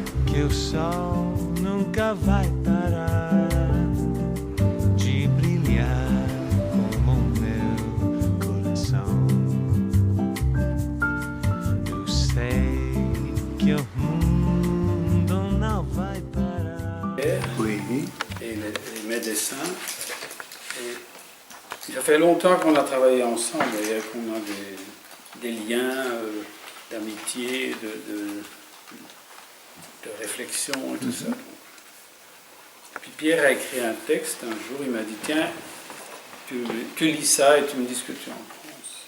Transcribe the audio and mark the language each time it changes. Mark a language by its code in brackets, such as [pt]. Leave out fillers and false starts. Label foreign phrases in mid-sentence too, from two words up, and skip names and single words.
[pt] que o sol nunca vai parar de brilhar como o meu coração. Eu sei que o mundo não vai parar. [fr] Oui. Et mes dessins. Et ça fait longtemps qu'on a travaillé ensemble, et qu'on a des liens d'amitié, de réflexion et tout ça. Puis Pierre a écrit un texte un jour, il m'a dit tiens, tu lis ça et tu me dis ce que tu en penses.